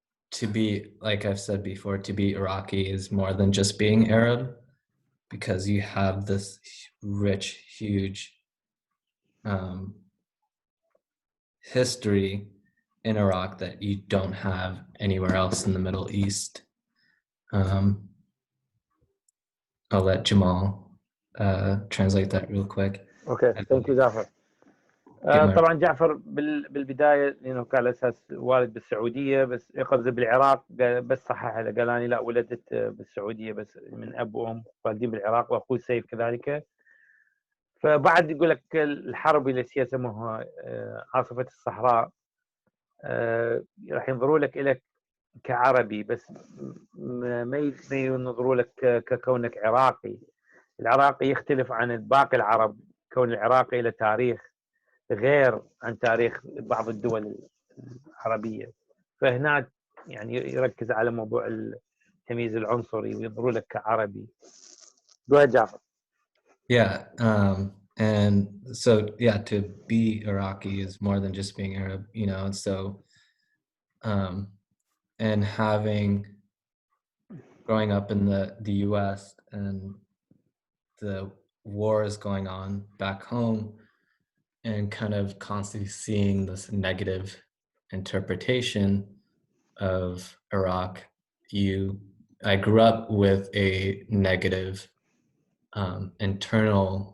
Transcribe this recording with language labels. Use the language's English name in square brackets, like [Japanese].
[English] to be, like I've said before, to be Iraqi is more than just being Arab, because you have this rich, huge history in Iraq that you don't have anywhere else in the Middle East. I'll let Jamal translate that real quick. Okay, thank you Jafar. [Arabic] طبعا جعفر بالبدايه لانه كان على اساس والد بالسعوديه، بس قصدي بالعراق، بس صحح هذا، قال اني لا ولدت بالسعوديه بس من اب وام والدين بالعراق، واخوي سيف كذلك. فبعد يقول لك الحرب اللي يسموها عاصفه الصحراء، راح ينظروا لك كعربي، بس ما ينظروا لك ككونك عراقي. العراقي يختلف عن باقي العرب، كون العراقي له تاريخ غير عن تاريخ بعض الدول العربية. فهنا يعني يركز على موضوع التمييز العنصري وينظروا لك كعربي. [English] Go ahead, Jafar. Yeah, and so yeah, to be Iraqi is more than just being Arab, so and growing up in the US and the wars going on back home, and kind of constantly seeing this negative interpretation of Iraq, I grew up with a negative internal,